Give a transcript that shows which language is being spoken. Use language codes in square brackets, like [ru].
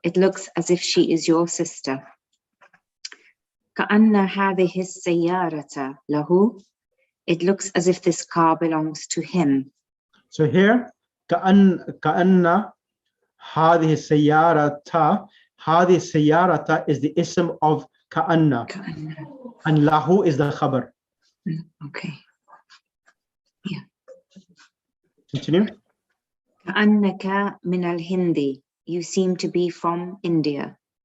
[en] It looks as if she is your sister. [ar] كأن هذه السيارة له. [en] It looks as if this car belongs to him. So here, [ar] كأن هذه السيارة هذه السيارة [en] is the ism of كأن, and له is the khabar. Okay. Continue. [ar] كأنك من الهند. [en] You seem to be from India.